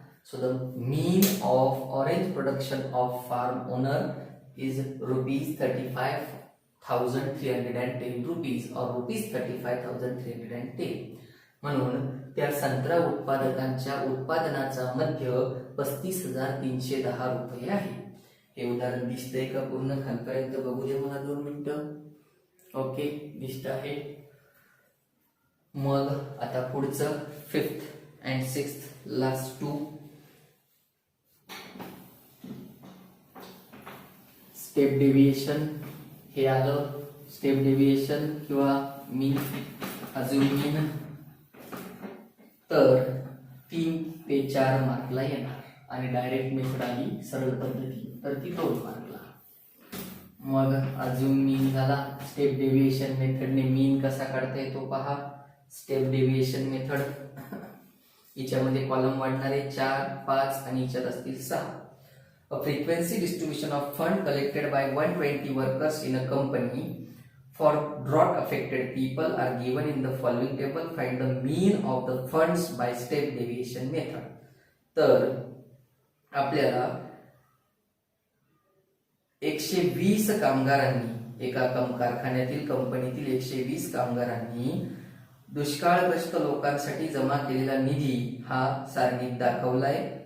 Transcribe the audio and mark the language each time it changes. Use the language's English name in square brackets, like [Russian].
[English] So the mean of orange production of farm owner is ₹35,310 or ₹35,310. [Marathi] म्हणून त्या संत्रा उत्पादकांच्या उत्पादनाचा मध्य 35,310 रुपये आहे. हे उदाहरण दिसतंय का पूर्ण खालपर्यंत? बघू दे मला 2 मिनिटं. ओके, दिसत आहे. मग आता पुढचं 5th and 6th last 2 step deviation. हे आलं स्टेप डेव्हिएशन किंवा मीन, अजून मीन. तर 3 ते 4 मार्कला येणार आणि डायरेक्ट मेथड आली सरळ पद्धती तर ती 2 मार्कला. मग अजून मीन झाला. स्टेप डेव्हिएशन मेथडने मीन कसा काढता येतो पहा. स्टेप डेव्हिएशन मेथड, याच्यामध्ये कॉलम वाढणारे 4, 5 आणि याच्यात असतील 6. [English] A frequency distribution of fund collected by 120 workers in a company for drought affected people are given in the following table. Find the mean of the funds by step deviation method. [Marathi] तर आपल्याला 120 कामगारांनी, एका कारखान्यातील कंपनीतील 120 कामगारांनी दुष्काळग्रस्त लोकांसाठी जमा केलेला निधी हा सारणीत दाखवलाय.